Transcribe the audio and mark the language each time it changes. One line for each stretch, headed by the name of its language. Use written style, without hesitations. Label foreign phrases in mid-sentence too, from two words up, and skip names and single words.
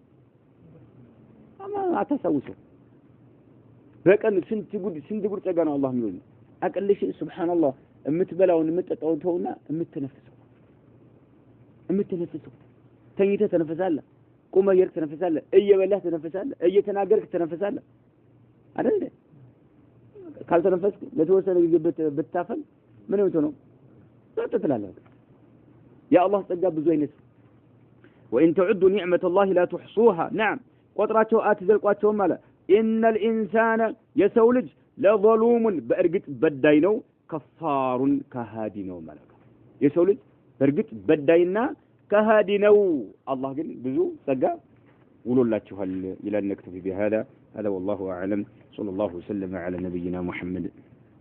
Amharic: አማ አታሳውሱ በቀን ስንት ጉድ ጸጋ ነው አላህ የሚወል አቀልሽ ሱብሃንአላህ የምትበላውን የምትጠጣውን ተውና የምትነፍሰው ተኝተህ ተነፍሳለህ ቁመህ ተነፍሳለህ እየበላህ ተነፍሳለህ እየተናገርክ ተነፍሳለህ አይደል ካልተነፈስክ ለተወሰነ ጊዜ ብታፈል ምን ነው ተጥተላለህ
Arabic: يا الله
Amharic: ጸጋ ብዙ አይነት
Arabic: وان تعدوا نعمه الله لا تحصوها
Amharic: نعم ቆጥራቸው አትዘልቋቸው ማለት
Arabic: ان الانسان يسولج لظلوم
Amharic: በእርግጥ በዳይ ነው ከፋሩን ከሃዲ ነው ማለት የሰውልጅ በእርግጥ በዳይና ከሃዲ ነው አላህ ግን ብዙ ጸጋ ውሎላችኋል ይላል ነክተፊ
Arabic: بهذا هذا والله اعلم صلى الله وسلم على نبينا محمد